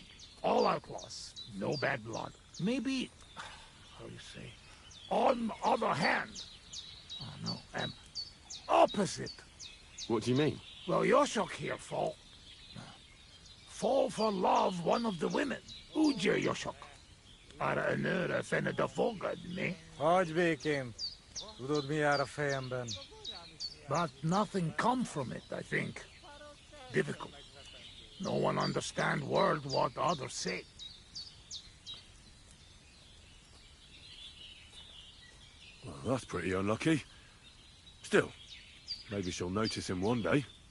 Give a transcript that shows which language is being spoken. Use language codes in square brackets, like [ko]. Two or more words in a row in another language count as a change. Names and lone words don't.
[en] All outlaws, no bad blood. Maybe, how do you say, on other hand. Oh no, opposite. What do you mean? Well, Yoshok here fall for love one of the women. Ujer Yoshok. Ara önöre fenne da fogad me. [hu] Hagyj békén. Tudod, mi jár a fejemben. [en] But nothing come from it, I think. Difficult. No one understand word what others say. Well, that's pretty unlucky. Still, maybe she'll notice him one day.